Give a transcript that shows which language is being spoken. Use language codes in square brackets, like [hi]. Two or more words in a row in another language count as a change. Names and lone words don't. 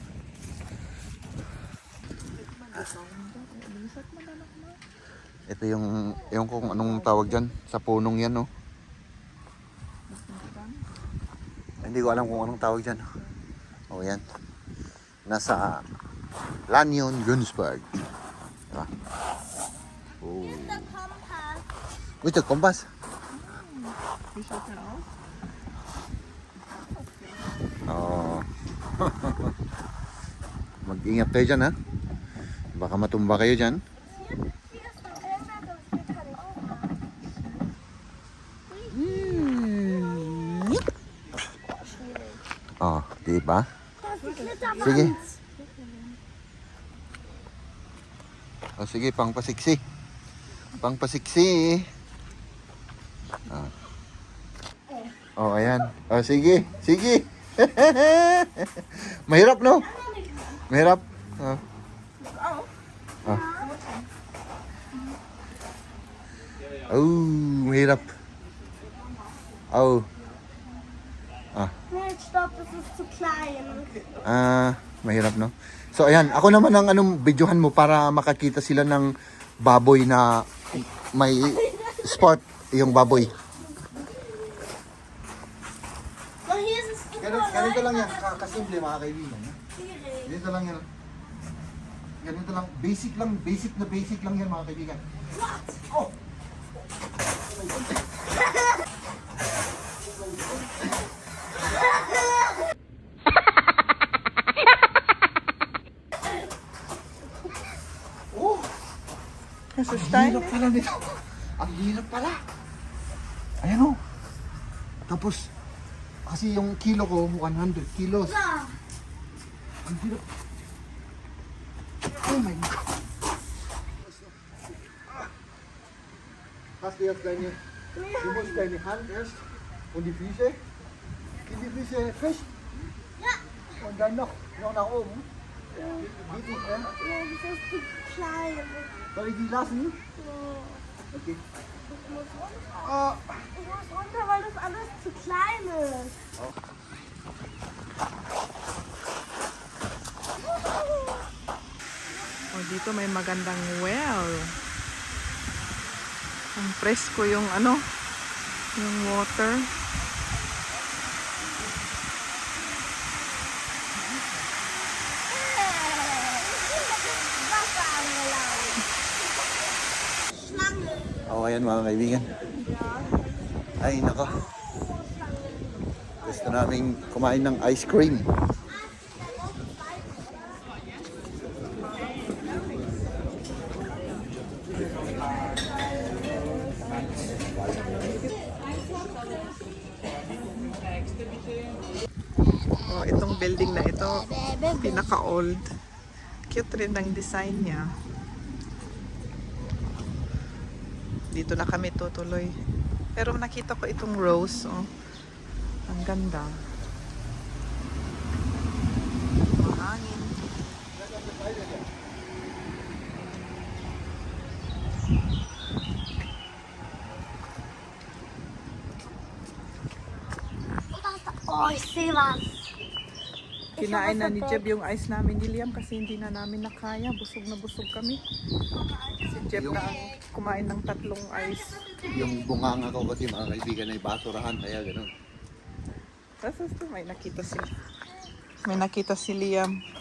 [tl] Ito yung, ewan ko kung anong tawag dyan. Sa punong yan, no? Hindi ko alam kung anong tawag dyan. O, yan. Nasa Lanyon, Günzburg. Diba? Oh. [en] The compass. Wait, the compass. [tl] Oo. Mag-ingat kayo dyan, ha? Baka matumba kayo dyan. [de] Hier ist der Kalender, das geht keine [tl] Oh, di ba? [de] Das ist Glitterwand. [tl] Sige. O sige, pangpasiksi. Pangpasiksi. Ah. Oh, ayan. O sige, sige. Mahirap, no? Mahirap. Oh. Oh. Oh, mahirap. Oh. [de] Nein, stopp, das ist zu klein. [tl] Mahirap, no? So, ayan. Ako naman ang anong videohan mo para makakita sila ng baboy na may spot yung baboy. [de] So, hier ist es [tl] Ganito lang yan. Kasimple, mga kaibigan. [de] schwierig. [tl] Ganito lang yan. Ganito lang. Basic lang yan, mga kaibigan. Oh! Oh! Nasa Ang style. hirap pala nito. Ang hirap pala. Ayan, oh. Tapos, kasi yung kilo ko, 100 kilos. Ang hirap. [en] Oh my God. [de] Hast du jetzt du musst deine Hand erst und die Füße, in die Füße fest Ja. und dann noch nach oben. Geht nicht mehr. Nee, das ist zu klein. Soll ich die lassen? Nee, Okay. ich muss runter. Ah. Ich muss runter, weil das alles zu klein ist. [tl] Oh, dito may magandang well. Ang presko yung ano, yung water. [de] Wasser angelaufen. Schlange. [tl] Oh, ayan mga kaibigan. Ay, nako. Gusto naming kumain ng ice cream. Oh, itong building na ito, pinaka-old. Cute rin ang design niya. Dito na kami tutuloy. Pero nakita ko itong rose, oh. Ang ganda. Mahangin. [de] Oh, ich sehe was. [tl] Kinain na ni Jeb yung ice namin ni Liam kasi hindi na namin nakaya. Busog na busog kami. Si Jeb na ang kumain ng 3 ice. Yung bunganga ko kasi mga kaibigan ay basurahan, kaya gano'n. Tapos may nakita si Liam.